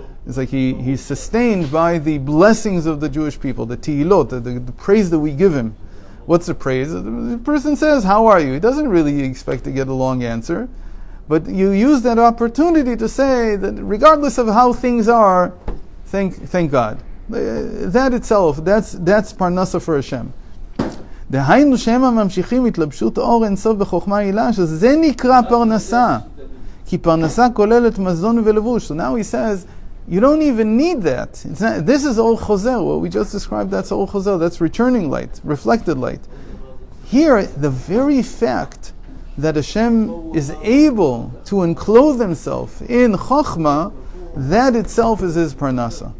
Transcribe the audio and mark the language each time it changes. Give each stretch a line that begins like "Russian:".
English: It's like he's sustained by the blessings of the Jewish people, the Tehilot, the praise that we give him. What's the praise? The person says, how are you? He doesn't really expect to get a long answer. But you use that opportunity to say that regardless of how things are, thank God. That itself, that's parnasa for Hashem.
Hebrew: דהיינו שהם הממשיכים התלבשות אור אינסוף בחוכמה הילה, שזה נקרא פרנסה. כי פרנסה כוללת מזון ולבוש.
English: So now he says, you don't even need that. This is Or Chozer. What we just described, that's Or Chozer. That's returning light, reflected light. Here, the very fact that Hashem is able to enclothe himself in Chokhmah, that itself is his parnasa.